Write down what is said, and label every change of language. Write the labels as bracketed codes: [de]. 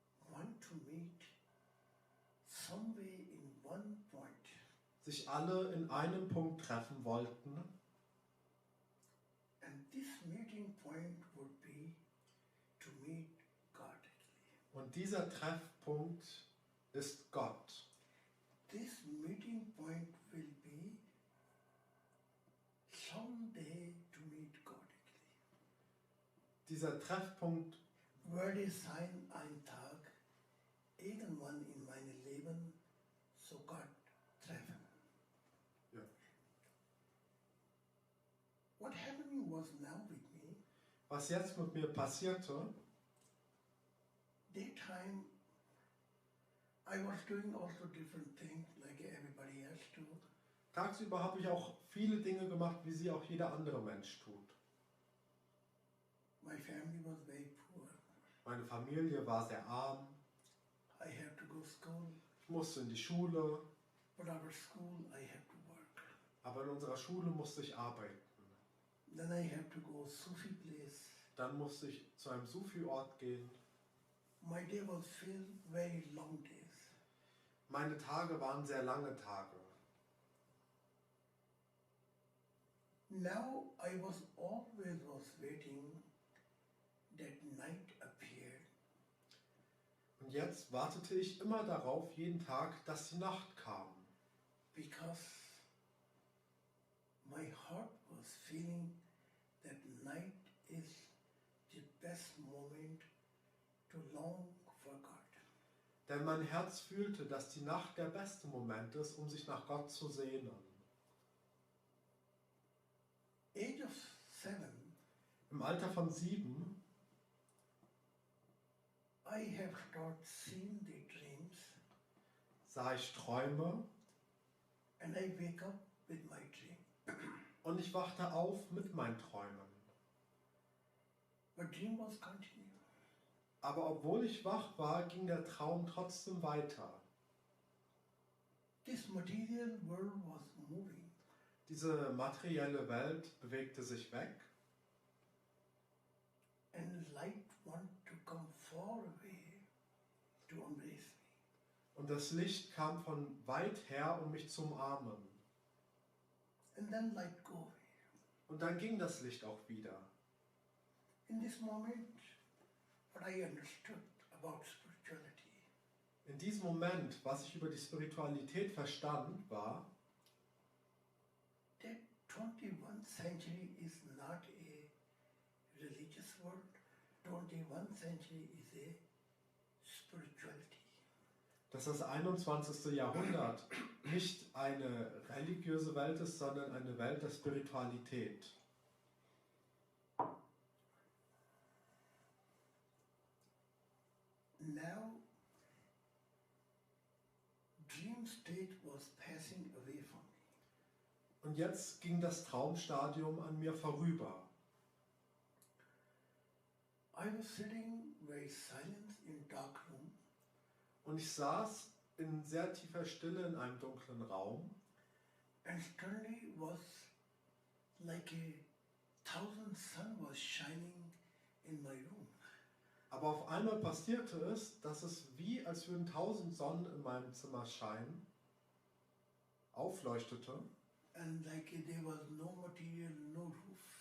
[en] want to meet somewhere in one point. [de] sich alle in einem Punkt treffen wollten. [en] And this meeting point would be to meet God. [de] Und dieser Treffpunkt ist Gott. [en] This meeting point will be someday to meet God. [de] Dieser Treffpunkt Werde sein ein Tag irgendwann in meinem Leben so Gott treffen. Ja. [en] What happening was now with me, [de] Was jetzt mit mir passierte, [en] daytime I was doing also different things like everybody else do. [de] tagsüber habe ich auch viele Dinge gemacht, wie sie auch jeder andere Mensch tut. [en] My family was very poor. [de] Meine Familie war sehr arm, [en] I had to go to school, [de] ich musste in die Schule, [en] but after school I had to work. [de] aber in unserer Schule musste ich arbeiten. [en] Then I had to go Sufi place. [de] Dann musste ich zu einem Sufi-Ort gehen. [en] My day was filled very long days. [de] Meine Tage waren sehr lange Tage. [en] Now I was always waiting that night appeared. [de] Und jetzt wartete ich immer darauf, jeden Tag, dass die Nacht kam. [en] Because my heart was feeling that night is the best moment to long for God. [de] Denn mein Herz fühlte, dass die Nacht der beste Moment ist, um sich nach Gott zu sehnen. [en] Age of 7, [de] Im Alter von 7 [en] I have started seeing the dreams [de] sah ich Träume [en] and I wake up with my dream. [de] und ich wachte auf mit meinen Träumen. [en] But dream was continuing. [de] Aber obwohl ich wach war, ging der Traum trotzdem weiter. [en] This material world was moving. [de] Diese materielle Welt bewegte sich weg [en] And light want to come far away to embrace me. [de] und das Licht kam von weit her, um mich zu umarmen. [en] And then light go away. [de] Und dann ging das Licht auch wieder. [en] In this moment, what I understood about spirituality, [de] In diesem Moment, was ich über die Spiritualität verstand, war, [en] that 21st century is not a religious world. 21st century is a spirituality. [de] dass das 21. Jahrhundert nicht eine religiöse Welt ist, sondern eine Welt der Spiritualität. [en] Now, dream state was passing away from me. [de] Und jetzt ging das Traumstadium an mir vorüber. [en] I was sitting very silent in dark room, [de] Und ich saß in sehr tiefer Stille in einem dunklen Raum [en] and suddenly was like a thousand sun was shining in my room. [de] Aber auf einmal passierte es, dass es wie als würden 1000 Sonnen in meinem Zimmer scheinen, aufleuchtete [en] and like there was no material, no roof.